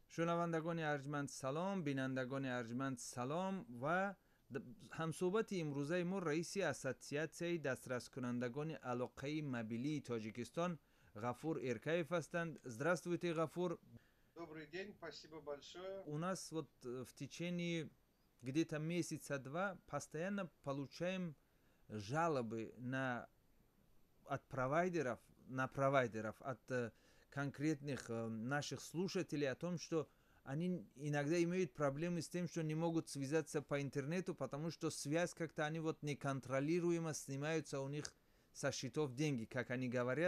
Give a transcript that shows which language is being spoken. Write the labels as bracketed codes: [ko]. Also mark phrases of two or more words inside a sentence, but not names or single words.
[tg] шунавандагони арҷманд салом, бинандагони арҷманд салом ва ҳамсӯҳбати имрӯзаи мо раиси ассотсиатсияи дастраскунандагони алоқаи мобилии Тоҷикистон Ғафур Эркаев ҳастанд. [ru] Здравствуйте, Ғафур. Добрый день, спасибо большое. У нас вот в течение где-то месяца два постоянно получаем жалобы от провайдеров, от конкретных наших слушателей о том, что они иногда имеют проблемы с тем, что не могут связаться по интернету, потому что связь как-то они вот неконтролируемо снимаются у них со счетов деньги, как они говорят.